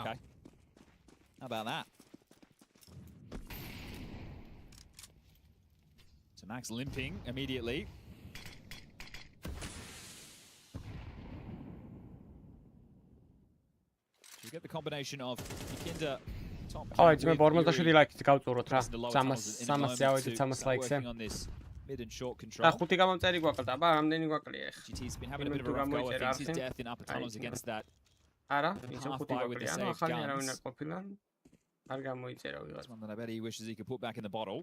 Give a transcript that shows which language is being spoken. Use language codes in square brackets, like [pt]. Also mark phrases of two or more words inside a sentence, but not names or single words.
[en] Okay. How about that? So Max limping immediately. So you get the combination of Ikinda top. [ka] მე 47 ლაიქით გავწუროთ რა. 300 ავედით 300 ლაიქზე. [en] Mid and short control. [ka] და 5 გამომწერი გვაკლდა, აბა რამდენი გვაკლია ახლა? [en] GT's been having a bit of a rough go. I think his death in upper tunnels against that. [ka] არა, ისე 5 გვაკლია. ანუ ახალი არავინ არ ყოფილა. არ გამოიწერა ვიღაც. [en] One that I bet he wishes he could put back in the bottle.